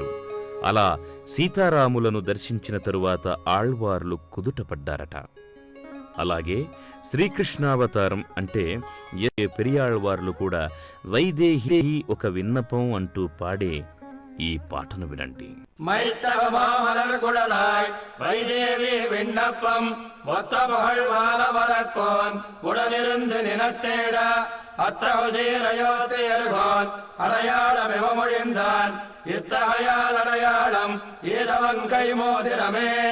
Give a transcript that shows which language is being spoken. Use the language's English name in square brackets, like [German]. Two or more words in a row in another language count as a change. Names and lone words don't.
[Telugu] అలా సీతారాములను దర్శించిన తరువాత ఆళ్వార్లు కుదుటపడ్డారట. అలాగే శ్రీకృష్ణావతారం అంటే పెరియాళ్వార్లు కూడా వైదేహి ఒక విన్నపం అంటూ పాడే ఈ పాటను వినండి. [Tamil] மைத்தகமாமலர்குழலாய் வைதேவி விண்ணப்பம் ஒத்த புகழ் வாழவரக்கோன் உடனிருந்து நினத்தேட அத்தகுசீரையோத்து எருகோன் அடையாளம் இவமொழிந்தான் இத்தகையால் அடையாளம் ஈதவன் கைமோதிரமே.